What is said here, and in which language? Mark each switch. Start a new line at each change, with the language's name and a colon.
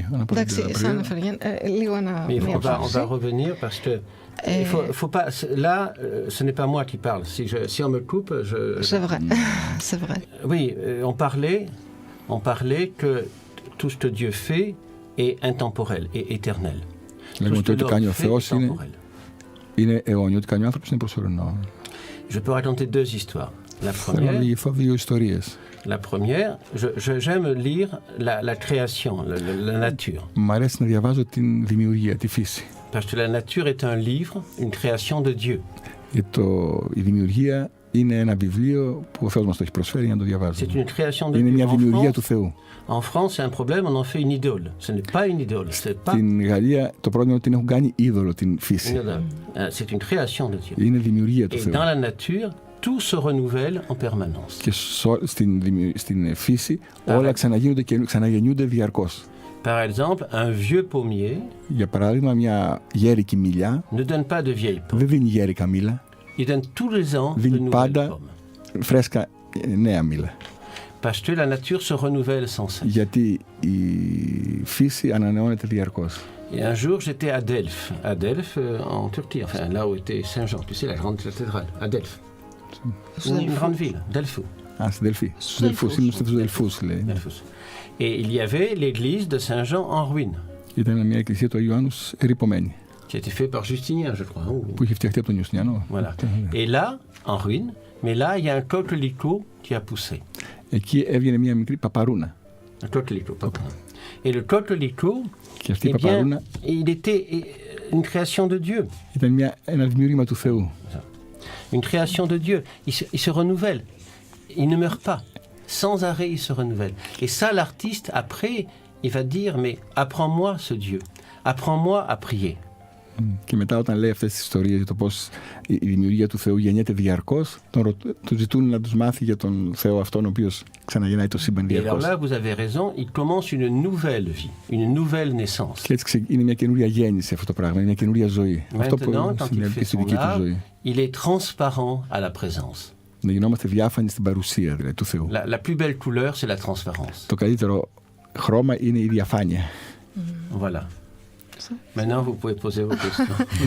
Greek: Εντάξει, σαν έφερε λίγο ένα.
French: On va revenir parce que faut pas. Là, ce n'est pas moi qui parle. Si on me coupe, je. C'est vrai, c'est vrai. Oui, on parlait que tout ce que Dieu fait est intemporel et éternel.
Greek: Λέγουμε ότι ό,τι κάνει ο Θεός είναι αιώνιο, ό,τι κάνει ο άνθρωπος είναι προσωρινό.
French: Je peux raconter deux histoires. La première.
Greek: Δύο ιστορίες.
French: La première, j'aime lire la création, la nature.
Greek: Μ' αρέσει να διαβάζω την δημιουργία, τη φύση.
French: Parce que la nature est un livre, une création de Dieu.
Greek: Η δημιουργία είναι ένα βιβλίο που ο Θεός μας το έχει προσφέρει για να το διαβάζουμε. Είναι μια δημιουργία του Θεού.
French: En France, c'est un problème, on en fait une idole. Ce n'est pas une idole.
Greek: Στην Γαλλία το πρόβλημα είναι ότι την έχουν κάνει είδωλο την φύση.
French: C'est une création de Dieu.
Greek: Είναι δημιουργία του Θεού.
French: Et dans la nature, tout se renouvelle en permanence.
Greek: Και στην φύση όλα ξαναγεννιούνται διαρκώς.
French: Par exemple, un vieux pommier
Greek: για παράδειγμα, μια γέρικη μήλια
French: ne donne pas de vieilles pommes.
Greek: Δεν δίνει γέρικα μήλα.
French: Il donne tous les ans de
Greek: δίνει
French: nouvelles
Greek: πάντα
French: pommes.
Greek: φρέσκα νέα μήλα.
French: Parce que la nature se renouvelle sans cesse.
Greek: Γιατί η φύση ανανεώνεται διαρκώς.
French: Et un jour, j'étais à Delphes. À Delphes, en Turquie, enfin là où était Saint-Jean, tu sais, la grande cathédrale, à Delphes. Une grande ville, Delphos. Ah, c'est Delphi.
Greek: Στους Δελφούς, λέει.
French: Et il y avait l'église de Saint-Jean en ruine.
Greek: Ήταν μια εκκλησία του Αγίου Ιωάννους ερειπωμένη.
French: Qui a été fait par Justinien, je crois.
Greek: Που είχε φτιαχτεί από τον Ιουστινιανό.
French: Voilà. Et là, en ruine, mais là, il y a un coquelicot qui a poussé.
Greek: Εκεί έβγαινε μια μικρή παπαρούνα.
French: Un coquelicot, pardon. Et le coquelicot,
Greek: και αυτή η παπαρούνα
French: il était une création de Dieu.
Greek: Ήταν ένα δημιούργημα του Θεού.
French: Une création de Dieu. Il se renouvelle. Il ne meurt pas. Sans arrêt, il se renouvelle. Et ça, l'artiste, après, il va dire, mais apprends-moi ce Dieu. Apprends-moi à prier.
Greek: Και μετά όταν λέει αυτές τις ιστορίες για το πώς η δημιουργία του Θεού γεννιέται διαρκώς, του ζητούν να τους μάθει για τον Θεό αυτόν ο οποίος ξαναγεννάει το σύμπαν διαρκώς.
French: Et alors là, vous avez raison, il commence une nouvelle vie, une nouvelle naissance.
Greek: Και έτσι είναι μια καινούρια γέννηση αυτό το πράγμα, είναι μια καινούρια ζωή. Αυτό που συνέβη στη δική του ζωή.
French: Il est transparent à la présence.
Greek: Να γινόμαστε διάφανοι στην παρουσία δηλαδή, του Θεού.
French: La plus belle couleur, c'est la transparence.
Greek: Το καλύτερο χρώμα είναι η διαφάνεια.
French: Voilà. Maintenant, vous pouvez poser vos questions.